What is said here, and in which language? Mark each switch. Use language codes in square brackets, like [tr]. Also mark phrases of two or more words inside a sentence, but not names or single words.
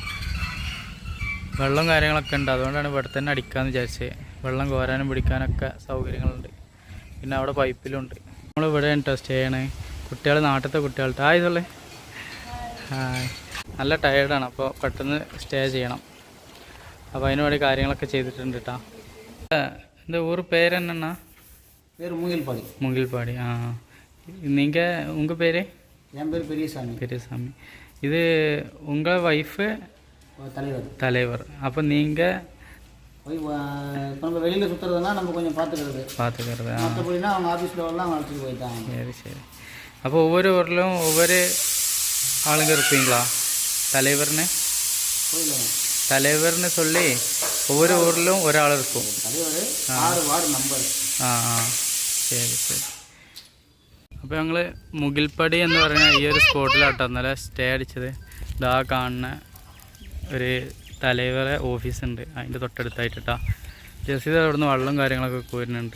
[ml] വെള്ളം കാര്യങ്ങളൊക്കെ ഉണ്ട്, അതുകൊണ്ടാണ് ഇവിടെ തന്നെ അടിക്കാമെന്ന് വിചാരിച്ചത്. വെള്ളം കോരാനും പിടിക്കാനൊക്കെ സൗകര്യങ്ങളുണ്ട്. പിന്നെ അവിടെ പൈപ്പിലുണ്ട്. നമ്മളിവിടെ കേട്ടോ സ്റ്റേ ചെയ്യണേ. കുട്ടികൾ നാട്ടിലത്തെ കുട്ടികളുടെ ഇതുള്ളേ നല്ല ടയേർഡാണ്. അപ്പോൾ പെട്ടെന്ന് സ്റ്റേ ചെയ്യണം. അപ്പോൾ അതിന് വേണ്ടി കാര്യങ്ങളൊക്കെ ചെയ്തിട്ടുണ്ട് കേട്ടോ. [ta] இந்த ஊர் பேர் என்னண்ணா? பேர் மூங்கில்பாடி. மூங்கில்பாடி. நீங்கள் உங்கள் பேர்? என் பேர் பெரியசாமி. பெரியசாமி. இது உங்கள் ஒய்ஃபு? தலைவர். தலைவர். அப்போ நீங்கள் இப்போ நம்ம வெளியில் சுற்றுறதுனா நம்ம கொஞ்சம் பார்த்துக்கிறது. மற்றபடினா அவங்க [en] office levelil [ta] அவங்க அழைச்சிட்டு போயிட்டாங்க. சரி சரி. அப்போ ஒவ்வொரு ஊர்லையும் ஒவ்வொரு ஆளுங்க இருப்பீங்களா தலைவர்னு? தலைவர்னு சொல்லி ஒவ்வொரு ஊர்லையும் ഒരാൾ இருக்கும். [en] தலைவர் 6 ward number. [ml] ശരി ശരി. അപ്പോൾ ഞങ്ങൾ മുകിൽപ്പടി എന്ന് പറയുന്ന ഈ ഒരു സ്പോട്ടിലാട്ടോ ഇന്നലെ സ്റ്റേ അടിച്ചത്. ഇതാ കാണുന്ന ഒരു തലവരെ ഓഫീസുണ്ട്, അതിൻ്റെ തൊട്ടടുത്തായിട്ടാ. ജസ്റ്റ് ഇത് അവിടുന്ന് വെള്ളം കാര്യങ്ങളൊക്കെ കോരുന്നുണ്ട്.